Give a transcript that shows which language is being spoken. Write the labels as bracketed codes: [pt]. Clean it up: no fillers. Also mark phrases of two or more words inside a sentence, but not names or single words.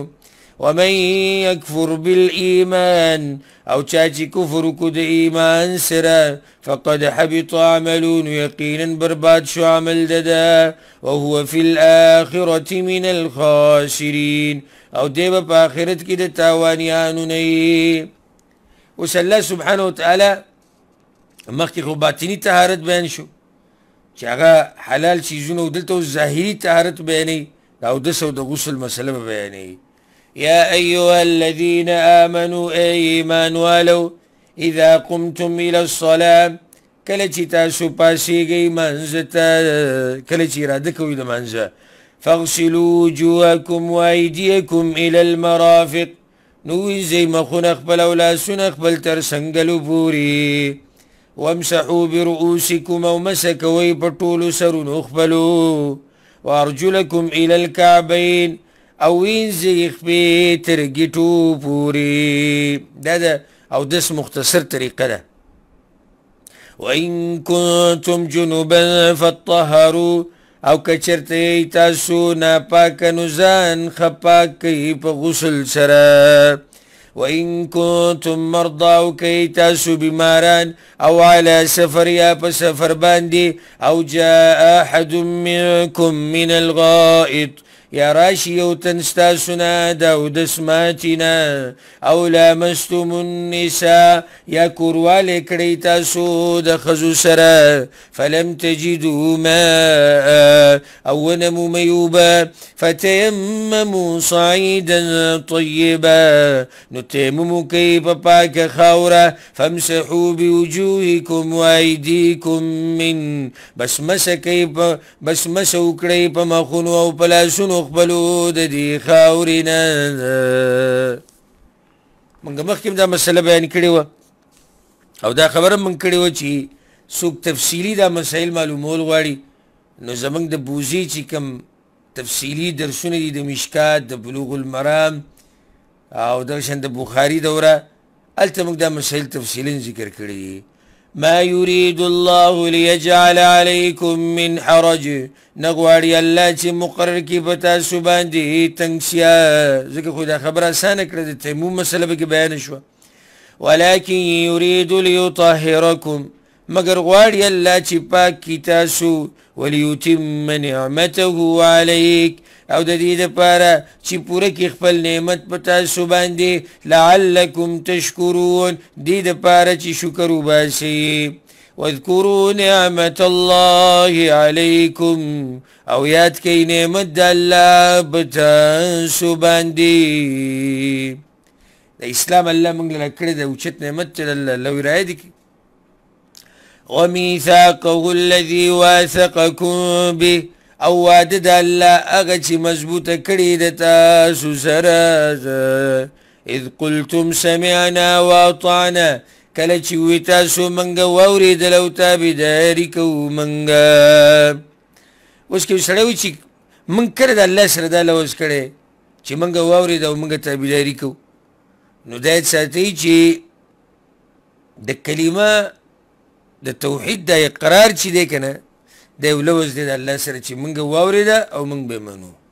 [ar] ومن یکفر بالایمان [ps] او چا چې کفر وکړو د ایمان سره [ar] فقد حبط عملو [ps] نو یقینا برباد شو عمل ده [ar] وهو فی الاخرة من الخاسرین [ps] او دی به په آخرت کې د تاوانیانو نه یي. اوس الله سبحانه وتعالی مخکې خو باطني طهارت بیان شو چې هغه حلال چیزونه او دلته اوس ظاهري طهارت بیانوي د اودس او د غسل مسله به بیانوي. [ar] يا أيها الذين آمنوا [ur] إيمان والو [ar] إذا قمتم إلى الصلاة [ps] کله چې تاسو پاسېږئ منځه ته کله چې اراده کوئ د منځه [ar] فاغسلوا وجوهكم وأيديكم إلى المرافق [ps] نو وینځئ مخونه خپل او لاسونه خپل تر څنګلو پورې [ar] وامسحوا برؤوسكم [ps] او مسح کوئ په ټولو سرونو خپلو [ar] وأرجلكم إلى الكعبين [ps] او وینځئ خپې تر ګیټو پورې. دا د اودس مختصر طریقه ده. [ar] وإن كنتم جنوبا فطهروا [ps] او که چېرته تاسو ناپاکه نو ځان ښه پاک کوئ په غسل سره. [ar] وإن كنتم مرضى [ps] او که تاسو بیماران او [ar] على سفر [ps] یا په سفر باندې او [ar] جاء أحد منكم من الغائط [ps] یا راشي یو تن ستاسو نه د اودس ماتي نه او [ar] لامستم النساء [ps] یا کوروالی کړئ تاسو د ښځو سره [ar] فلم تجدوا ماء [ps] او ونه مومئ اوبه [ar] فتیمموا صعیدا طیبا [ps] نو تیمم وکئ په پاکه خاوره [ar] فامسحوا بوجوهکم وایدیکم من [ps] بس مسه وکړئ په مخونو او په لاسونو خپلو د دې خاورې نه. موږ مخکې دا مسله بیان کړې وه او دا خبره موږ کړې وه چې څوک تفصیلي دا مسایل معلومول غواړي نو زموږ د بوزي چې کوم تفصیلي درسونه دي د مشکات د بلوغ المرام او د شان د بخاري دوره هلته موږ دا مسایل تفصیلا ذکر کړي دي. [ar] ما يريد الله ليجعل عليكم من حرج [ps] نغواړي الله چې مقرر کړي په تاسو باندې تنګسیا ځکه خو دا خبره اسانه کړه د تیمم مسله به کې بیان شوه [ar] ولكن يريد ليطهركم [ps] مگر غواړي الله چې پاک کړي تاسو [ar] وليتم نعمته عليك [ps] او د دې دپاره چې پوره کړي خپل نعمت په تاسو باندې [ar] لعلكم تشکرون [ps] دې دپاره چې شکر وباسئ [ar] واذكروا نعمة الله عليكم [ps] او یاد کئ نعمت د الله په تاسو باندې د اسلام الله موږ له کړی د اوچت نعمت چې الله ورایه دي [ar] وميثاقه الذي واثقكم به [ps] او وعده د الله هغه چې مضبوطه کړې د تاسو سره [ar] اذ قلتم سمعنا واطعنا [ps] کله چې وی تاسو منګه واورېدل او تابعداري کوو منګه اوس کې سړی وي چې موږ کله د الله سره دا لوز کړی چې منګه واورېد او منګه تابعداري کوو نو دا یې ساتئ چې د کلمه د توحید د اقرار چې دی که نه دا یو لوز دی د الله سره چې منګه واورېده او منګ به منو